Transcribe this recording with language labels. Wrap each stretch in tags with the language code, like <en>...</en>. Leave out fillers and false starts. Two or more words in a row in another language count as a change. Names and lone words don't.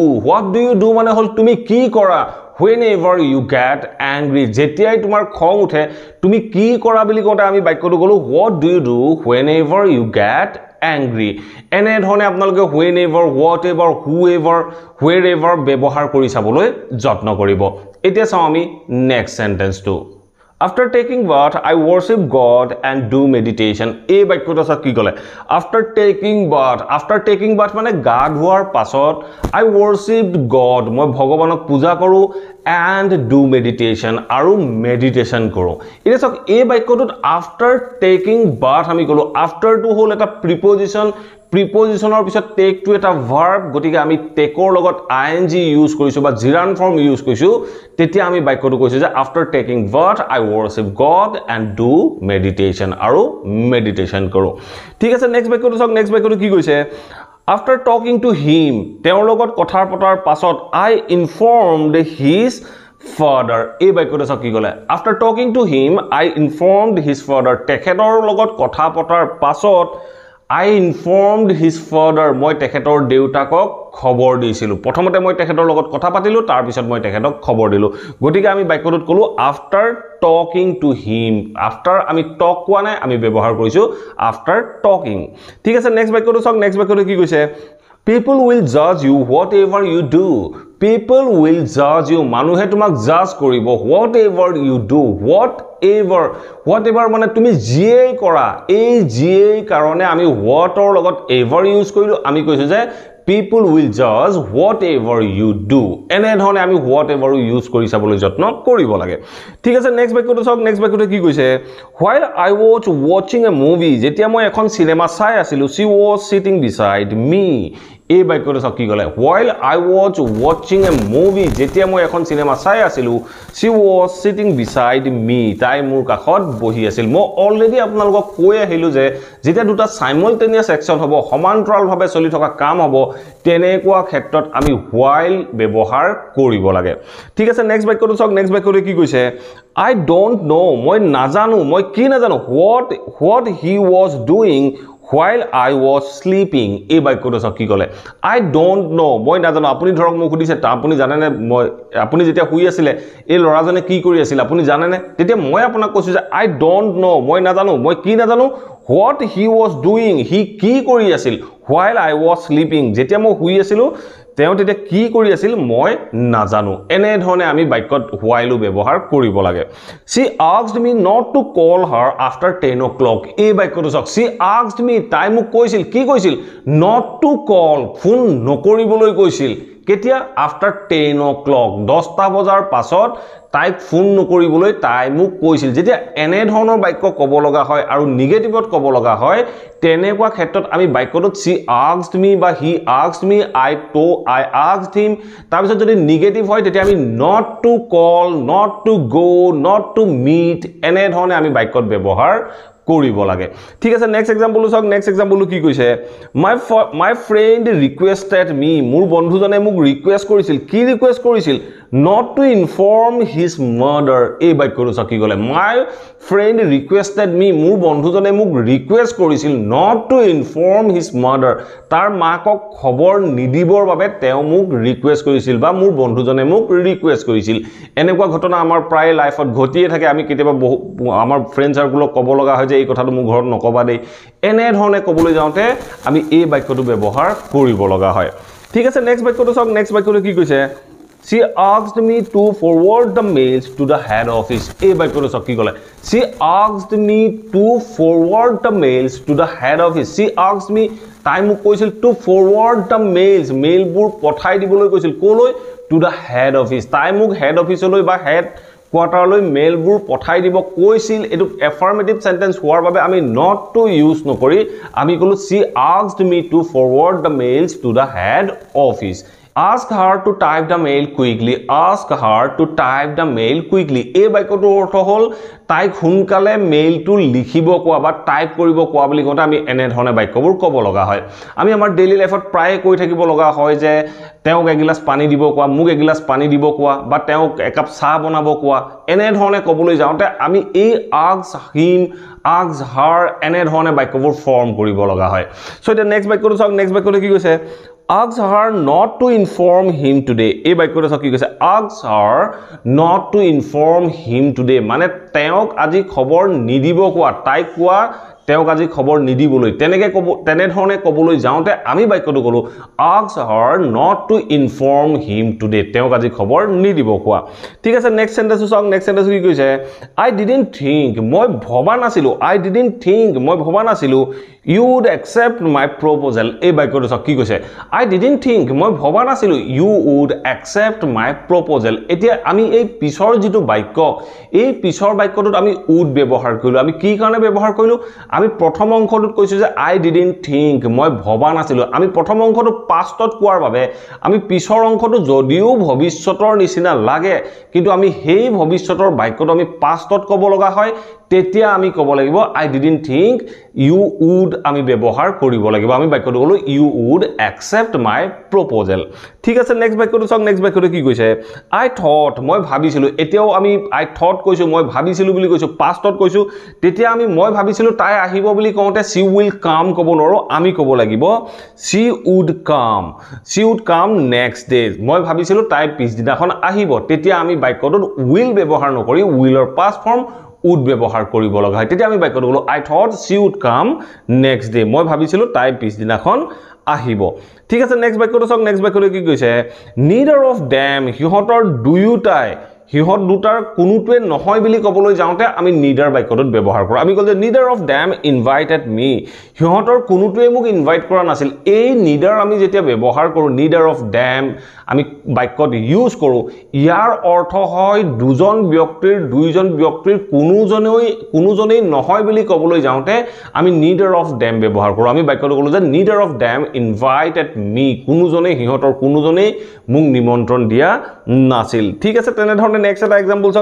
<as>do মানে হল তুমি কি কৰা</as> <en>whenever you get angry</en> <as>যেতিয়াই তোমাৰ খং উঠে তুমি কি কৰা বুলি কওঁতে আমি বাক্যটো কলো</as> <en>what do you do whenever you get angry</en> <as>এনে ধৰণে আপোনালোকে</as> <en>whenever whatever whoever wherever</en> <as>ব্যৱহাৰ কৰি চাবলৈ যত্ন কৰিব এতিয়া চাও আমি</as> <en>next sentence After taking bath, I worship God and do meditation.</en> <as>এই বাক্যটো কি ক'লে</as> <en>After taking bath</en> <as>মানে গা ধোৱাৰ পাছত</as> <en>I worshiped God</en> <as>মই ভগৱানক পূজা কৰো</as> <en>and do meditation</en> <as>আৰু meditation কৰো এটা চাওক এই বাক্যটোত</as> <en>after taking bath</en> <as>আমি কলো</as> <en>after to</en> <as>হল এটা প্ৰিপজিশনৰ পিছত</as> <en>take to</en> <as>এটা verb গতিকে আমি take ৰ লগত ing ইউজ কৰিছো বা</as> <en>gerund form</en> <as>ইউজ কৰিছো তেতিয়া আমি বাক্যটো কৈছো যে</as> <en>after taking bath I worship God and do meditation</en> <as>আৰু meditation কৰো ঠিক আছে নেক্সট বাক্যটো চাওক নেক্সট বাক্যটো কি কৈছে</as> <en>After talking to him</en> <as>তেওঁৰ লগত কথা পতাৰ পাছত</as> <en>I informed his father</en> <as>এই বাক্যটো চাওক কি ক'লে</as> <en>After talking to him I informed his father</en> <as>তেখেতৰ লগত কথা পতাৰ পাছত</as> <en>I informed his father</en> <as>মই তেখেতৰ দেউতাকক খবৰ দিছিলো প্ৰথমতে মই তেখেতৰ লগত কথা পাতিলো তাৰ পিছত মই তেখেতক খবৰ দিলো গতিকে আমি বাক্যটোত কলো</as> <en>after talking to him</en> <as>after আমি talk কোৱা নাই আমি ব্যৱহাৰ কৰিছো</as> <en>after talking</en> <as>ঠিক আছে নেক্সট বাক্যটো চাওক নেক্সট বাক্যটো কি কৈছে</as> <en>People will judge you whatever you do. People will judge you.</en> <as>মানুহে তোমাক judge কৰিব</as> <en>whatever you do.</en> <as>Whatever মানে তুমি যিয়েই কৰা এই যিয়েই কাৰণে আমি what ৰ লগত ever ইউজ কৰিলো আমি কৈছো যে</as> <en>people will judge whatever you do.</en> <as>এনে ধৰণে আমি whatever ইউজ কৰি চাবলৈ যত্ন কৰিব লাগে ঠিক আছে নেক্সট বাক্যটো চাওক নেক্সট বাক্যটো কি কৈছে</as> <en>While I was watching a movie</en> <as>যেতিয়া মই এখন সিনেমা চাই আছিলো</as> <en>she was sitting beside me</en> <as>এই বাক্যটো চাওক কি ক'লে</as> <en>while I was watching a movie</en> <as>যেতিয়া মই এখন সিনেমা চাই আছিলো</as> <en>she was sitting beside me</en> <as>তাই মোৰ কাষত বহি আছিল মই অলৰেডি আপোনালোকক কৈ আহিলো যে যেতিয়া দুটা</as> <en>simultaneous action</en> <as>হ'ব সমান্তৰালভাৱে চলি থকা কাম হ'ব তেনেকুৱা ক্ষেত্ৰত আমি while ব্যৱহাৰ কৰিব লাগে ঠিক আছে নেক্সট বাক্যটো চাওক নেক্সট বাক্যটো কি কৈছে</as> <en>I don't know</en> <as>মই নাজানো মই কি নাজানো</as> <en>what he was doing while I was sleeping</en> <as>এই বাক্যটো চাওক কি ক'লে</as> <en>I don't know</en> <as>মই নাজানো আপুনি ধৰক মোক সুধিছে আপুনি জানেনে মই আপুনি যেতিয়া শুই আছিল এই লৰাজনে কি কৰি আছিল আপুনি জানেনে তেতিয়া মই আপোনাক কৈছো যে</as> <en>I don't know</en> <as>মই নাজানো মই কি নাজানো</as> <en>what he was doing</en> <as>he কি কৰি আছিল while</as> <en>I was sleeping</en> <as>যেতিয়া মই শুই আছিলো তেওঁ তেতিয়া কি কৰি আছিল মই নাজানো এনে ধৰণে আমি বাক্যত while ব্যৱহাৰ কৰিব লাগে</as> <en>she asked me not to call her after</en> <as>10 o'clock এই বাক্যটো চাওক</as> <en>she asked me</en> <as>তাই মোক কৈছিল কি কৈছিল</as> <en>not to call</en> <as>ফোন নকৰিবলৈ কৈছিল কেতিয়া after 10 o'clock 10টা বজাৰ পাছত তাইক ফোন নকৰিবলৈ তাই মোক কৈছিল যেতিয়া এনে ধৰণৰ বাক্য ক'ব লগা হয় আৰু নিগেটিভত ক'ব লগা হয় তেনেকুৱা ক্ষেত্ৰত আমি বাক্যটোত</as> <en>she asked me</en> <as>বা</as> <en>he asked me I asked him</en> <as>তাৰ পিছত যদি নিগেটিভ হয় তেতিয়া আমি</as> <en>not to call not to go not to meet</en> <as>এনে ধৰণে আমি বাক্যত ব্যৱহাৰ কৰিব লাগে ঠিক আছে</as> <en>next example</en> <as>চাওক</as> <en>next example</en> <as>কি কৈছে</as> <en>my friend requested me</en> <as>মোৰ বন্ধুজনে মোক ৰিকুৱেষ্ট কৰিছিল কি ৰিকুৱেষ্ট কৰিছিল</as> <en>not to inform his mother</en> <as>এই বাক্যটো চাওক কি ক'লে</as> <en>my friend requested me</en> <as>মোৰ বন্ধুজনে মোক ৰিকুৱেষ্ট কৰিছিল</as> <en>not to inform his mother</en> <as>তাৰ মাকক খবৰ নিদিবৰ বাবে তেওঁ মোক ৰিকুৱেষ্ট কৰিছিল বা মোৰ বন্ধুজনে মোক ৰিকুৱেষ্ট কৰিছিল এনেকুৱা ঘটনা আমাৰ প্ৰায় লাইফত ঘটিয়ে থাকে আমি কেতিয়াবা আমাৰ</as> <en>friend circle</en> <as>ক'ব লগা হয় যে এই কথাটো মোৰ ঘৰত নকবা দেই এনে ধৰণে ক'বলৈ যাওঁতে আমি এই বাক্যটো ব্যৱহাৰ কৰিব লগা হয় ঠিক আছে নেক্সট বাক্যটো চাওক নেক্সট বাক্যটো কি কৈছে</as> <en>she asked me to forward the mails to the head office</en> <as>এই বাক্যটো চাওক কি ক'লে</as> <en>she asked me to forward the mails to the head office she asked me</en> <as>তাই মোক কৈছিল</as> <en>to forward the mails</en> <as>মেইলবোৰ পঠাই দিবলৈ কৈছিল ক'লৈ</as> <en>to the head</en> <as>office তাই মোক</as> <en>head officeলৈ</en> <as>বা</as> <en>head quarter</en> <as>মেইলবোৰ পঠাই দিব কৈছিল এটো</as> <en>affirmative sentence</en> <as>হোৱাৰ বাবে আমি</as> <en>not to use</en> <as>নকৰি আমি কলো</as> <en>she asked me to forward the mails to the head office ask her to type the mail quickly ask her to type the mail quickly</en> <as>এই বাক্যটোৰ অৰ্থ হ'ল তাইক হুনকালে মেইলটো লিখিব কোৱা বা টাইপ কৰিব কোৱা বুলি কওঁতে আমি এনে ধৰণে বাক্যবোৰ ক'ব লগা হয় আমি আমাৰ</as> <en>daily life</en> <as>প্ৰায় কৈ থাকিব লগা হয় যে তেওঁক এগিলাস পানী দিব কোৱা মোক এগিলাস পানী দিব কোৱা বা তেওঁক একাপ চাহ বনাব কোৱা এনে ধৰণে ক'বলৈ যাওঁতে আমি এই</as> <en>ask him ask her</en> <as>এনে ধৰণে বাক্যবোৰ ফৰ্ম কৰিব লগা হয় সো এটা নেক্সট বাক্যটো চাওক নেক্সট বাক্যটো কি কৈছে</as> <en>ask her not to inform him today</en> <as>এই বাক্যটো চাওক কি কৈছে</as> <en>ask her not to inform him today</en> <as>মানে তেওঁক আজি খবৰ নিদিব কোৱা তাই কোৱা তেওঁক আজি খবৰ নিদিবলৈ তেনে ধৰণে ক'বলৈ যাওঁতে আমি বাক্যটো কলো</as> <en>ask her not to inform him today</en> <as>তেওঁক আজি খবৰ নিদিব কোৱা ঠিক আছে</as> <en>next sentence</en> <as>চাওক</as> <en>next sentence</en> <as>কি কৈছে</as> <en>I didn't think</en> <as>মই ভবা নাছিলো</as> <en>I didn't think</en> <as>মই ভবা নাছিলো</as> <en>you would accept my proposal</en> <as>এই বাক্যটো চাওক কি কৈছে</as> <en>I didn't think</en> <as>মই ভবা নাছিলো</as> <en>you would accept my proposal</en> <as>এতিয়া আমি এই পিছৰ যেটো বাক্য এই পিছৰ বাক্যটোত আমি would ব্যৱহাৰ কৰিলো আমি কি কাৰণে ব্যৱহাৰ কৰিলো আমি প্ৰথম অংশটোত কৈছো যে</as> <en>I didn't think</en> <as>মই ভবা নাছিলো আমি প্ৰথম অংশটো পাষ্টত কোৱাৰ বাবে আমি পিছৰ অংশটো যদিও ভৱিষ্যতৰ নিচিনা লাগে কিন্তু আমি হেই ভৱিষ্যতৰ বাক্যটো আমি পাষ্টত ক'ব লগা হয় তেতিয়া আমি ক'ব লাগিব</as> <en>I didn't think you would</en> <as>আমি ব্যৱহাৰ কৰিব লাগিব আমি বাক্যটো কলো</as> <en>you would accept my proposal</en> <as>ঠিক আছে নেক্সট বাক্যটো চাওক নেক্সট বাক্যটো কি কৈছে</as> <en>I thought</en> <as>মই ভাবিছিলো এতিয়াও আমি</as> <en>I thought</en> <as>কৈছো মই ভাবিছিলো বুলি কৈছো পাষ্টত কৈছো তেতিয়া আমি মই ভাবিছিলো তাই আহিব বুলি কওঁতে</as> <en>she will come</en> <as>ক'ব নোৱাৰো আমি ক'ব লাগিব</as> <en>she would come next day</en> <as>মই ভাবিছিলো তাই পিছদিনাখন আহিব তেতিয়া আমি বাক্যটোত will ব্যৱহাৰ নকৰি willৰ</as> <en>past form would</en> <as>ব্যৱহাৰ কৰিব লগা হয় তেতিয়া আমি বাক্যটো কলো</as> <en>I thought she would come next day</en> <as>মই ভাবিছিলো তাই পিছদিনাখন আহিব ঠিক আছে নেক্সট বাক্যটো চাওক নেক্সট বাক্যটো কি কৈছে</as> <en>neither of them</en> <as>হিহঁতৰ দুয়োটাই হিহত দুটাৰ কোনোটোৱে নহয় বুলি ক'বলৈ যাওঁতে আমি neither বাক্যটোত ব্যৱহাৰ কৰোঁ আমি কল যে</as> <en>neither of them invited me</en> <as>হিহতৰ কোনোটোৱে মোক ইনভাইট কৰা নাছিল এই neither আমি যেতিয়া ব্যৱহাৰ কৰোঁ</as> <en>neither of them</en> <as>আমি বাক্যত ইউজ কৰোঁ ইয়াৰ অৰ্থ হয় দুজন ব্যক্তিৰ কোনোজনেই নহয় বুলি ক'বলৈ যাওঁতে আমি</as> <en>neither of them</en> <as>ব্যৱহাৰ কৰোঁ আমি বাক্যটো ক'লো যে</as> <en>neither of them invited me</en> <as>কোনোজনেই মোক নিমন্ত্ৰণ দিয়া নাছিল ঠিক আছে তেনে ধৰণে নেক্সট এটা এক্সাম্পল চাওক</as>